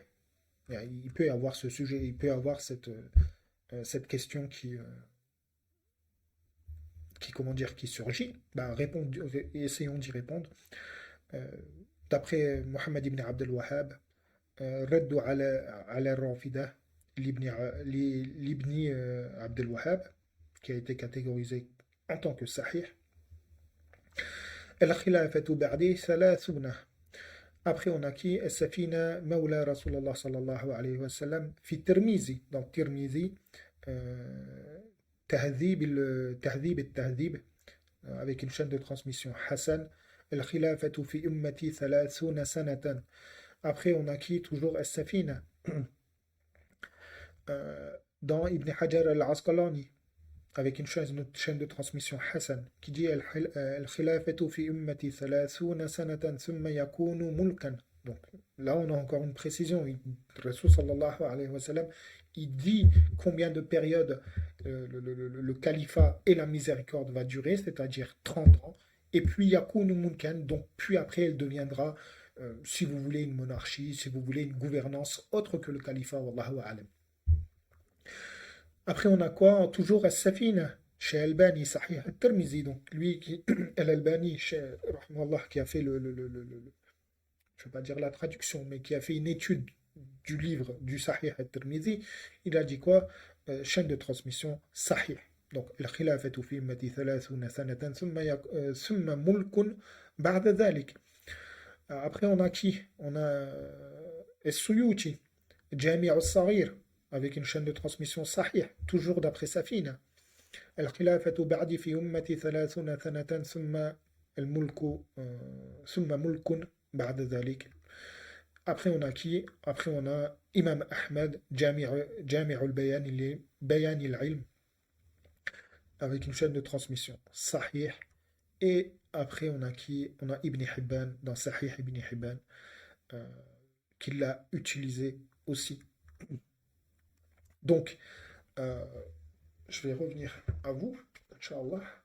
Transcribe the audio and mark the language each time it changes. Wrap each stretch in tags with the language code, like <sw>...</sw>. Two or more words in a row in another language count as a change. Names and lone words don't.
<fr>Il peut y avoir ce sujet, il peut y avoir cette question comment dire, qui surgit. Ben, essayons d'y répondre. Euh, D'après Mohammed ibn Abdel Wahhab, Raddu ala Rafida, l'Ibni Abdel Wahhab, qui a été catégorisé en tant que sahih.</fr> <ar>الخلافة بعدي ثلاثون.</ar> <fr>Après, on a qui? As-Safina</fr> <ar>مولى رسول الله صلى الله عليه وسلم,</ar> <fr>fi Tirmizi, donc Tirmizi, Tahdhib al-Tahdhib, avec une chaîne de transmission Hassan,</fr> <ar>الخلافة في أمتي ثلاثون سنة.</ar> <fr>Après, on a qui? Toujours As-Safina, dans Ibn Hajar al-Asqalani, avec une chaîne de transmission Hassan, qui dit</fr> <ar>الخلافة في أمتي ثلاثون سنة ثم يكون ملكا.</ar> <fr>Donc là, on a encore une précision. Le Rasul</fr> <ar>صلى الله عليه وسلم,</ar> <fr>il dit combien de périodes le califat et la miséricorde va durer, c'est-à-dire 30 ans. Et puis</fr> <ar>يكون ملكا,</ar> <fr>donc puis après, elle deviendra, si vous voulez, une monarchie, si vous voulez, une gouvernance autre que le califat,</fr> <ar>والله أعلم.</ar> <fr>Après, on a quoi? Toujours As-Safina, chez Albani, Sahih al-Tirmizi. Donc, lui, Al-Albani, rahimahullah, qui a fait je ne vais pas dire la traduction, mais qui a fait une étude du livre du Sahih al-Tirmizi, il a dit quoi? Chaîne de transmission Sahih. Donc,</fr> <ar>الخلافة في أمتي ثلاثون سنة ثم ملك بعد ذلك.</ar> <fr>Après, on a qui? On a As-Suyuti, Jami' al-Saghir, avec une chaîne de transmission Sahih, toujours d'après Safina.</fr> <ar>الخلافة بعدي في أمتي ثلاثون سنة ثم الملك ثم ملك بعد ذلك.</ar> <fr>Après, on a qui? Après, on a Imam Ahmad, Jami' al-Bayan al-Ilm, avec une chaîne de transmission Sahih. Et après, on a qui? On a Ibn Hibban, dans Sahih Ibn Hibban, qui l'a utilisé aussi. Donc, je vais revenir à vous, Inch'Allah.</fr>